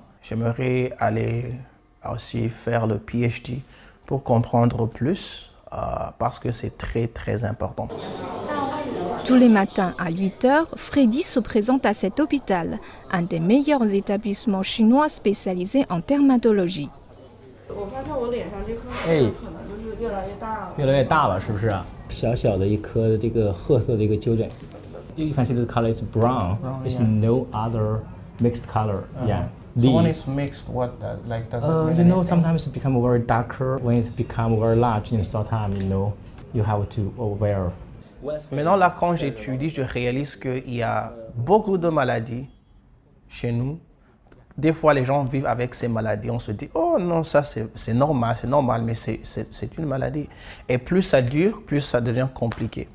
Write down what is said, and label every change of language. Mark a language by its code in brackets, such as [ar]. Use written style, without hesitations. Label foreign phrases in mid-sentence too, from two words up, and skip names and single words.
[fr] J'aimerais aller aussi faire le PhD pour comprendre plus parce que c'est très important. Tous les matins à 8h, Freddy se présente à cet hôpital, un des meilleurs établissements chinois spécialisés en dermatologie. [zh] 越来越大了，是不是啊？小小的一颗这个褐色的一个丘疹 [en] ，you can see the color is brown. It's no other mixed color. Yeah. So when it's mixed, what like does it mean you know, sometimes it become very darker when it become very large in some time. You know, you have to wear. [fr] Maintenant là, quand j'étudie, je réalise qu'il y a beaucoup de maladies chez nous. Des fois, les gens vivent avec ces maladies. On se dit, oh non, ça c'est normal, mais c'est une maladie. Et plus ça dure, plus ça devient compliqué.